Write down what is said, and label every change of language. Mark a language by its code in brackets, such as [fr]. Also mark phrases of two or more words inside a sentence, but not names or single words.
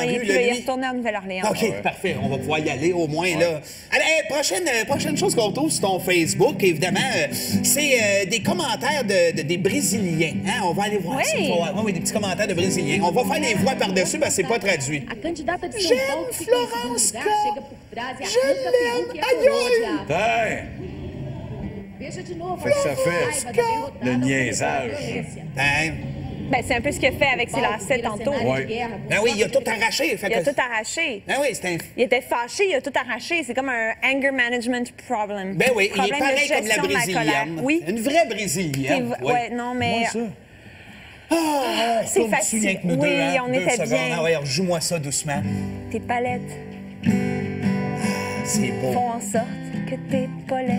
[fr] il est rue, plus là, là. Il est lui? retourné en Nouvelle-Orléans. OK, parfait. On va pouvoir y aller au moins, là. Allez, prochaine chose qu'on retrouve sur ton Facebook, évidemment, c'est des commentaires des Brésiliens. Hein? On va aller voir Oui. ça. Oui, des petits commentaires de Brésiliens. On va faire les voix par-dessus parce que c'est pas traduit. [pt] A candidata de São [fr] J'aime [pt] Paulo, que fica em [fr] Florence [pt] segundo lugar, [fr] K. [pt] chega por trás e [fr] Je [pt] arranca [fr] l'aime. [pt] Peru, que é [fr] Aïe, [pt] coroa de [fr] aïe. [pt] aço. [fr] Hey! [pt] Veja de novo [fr] Fait que ça [pt] a [fr] fait [pt] raiva da derrotada [fr] le [pt] ao [fr] niaisage. [pt] Valência. [fr] Hein? Ben, c'est un peu ce qu'il a fait avec ses lacets tantôt. Ouais. Ben oui, il a tout arraché. Fait Il a que- tout arraché. Ben oui, c'est un... Il était fâché, il a tout arraché. C'est comme un [en] anger management problem. [fr] Ben oui, il est Problème de pareil comme la gestion de colère. Brésilienne. Oui. Une vraie Brésilienne. Ouais, non, mais. Moi, ça. C'est tourne-tu facile. rien que nous Oui, deux, hein? on 2 était secondes. bien. Ah ouais, joue-moi ça doucement. Tes palettes C'est beau. font en sorte que tes polettes.